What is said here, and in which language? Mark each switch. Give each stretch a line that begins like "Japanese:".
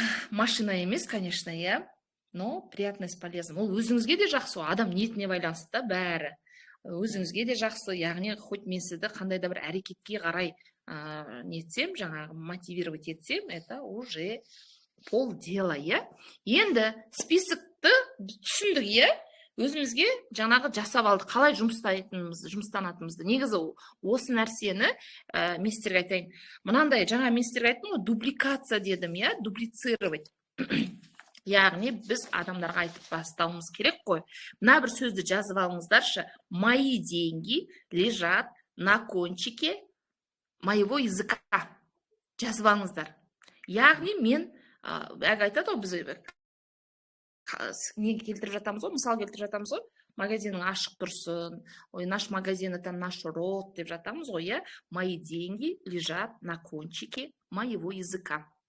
Kazakh: Машина емес,
Russian: конечно, но приятность полезна.
Kazakh: Ол өзіңізге де жақсы, адам ниетіне байланысты да бәрі. Өзіңізге де жақсы, яғни хоть мен сізді қандай да бір әрекетке қарай нетсем, жаңағы мотивировать етсем,
Russian: это уже полдела,
Kazakh: Енді списокты түсіндік, өзімізге жаңағы жасап алдық, қалай жұмыстанатынымызды. Негізі осы нәрсені мен сіздерге айтайын. Мынандай жаңа мен сіздерге айттым ғой, дубликация дедім, дуплицировать. Яғни біз адамдарға айтып бастауымыз керек қой. Мына бір сөзді жазып алыңыздаршы.
Russian: Мои деньги лежат на кончике моего языка.
Kazakh: Жазып алыңыздар. Яғни мен айтады ғой, біз неге келтіріп жатамыз ғой, мысал келтіріп жатамыз ғой, магазинің ашық тұрсын,
Russian: наш магазин это наш род
Kazakh: деп жатамыз ғой,
Russian: Мои деньги лежат на кончике моего языка.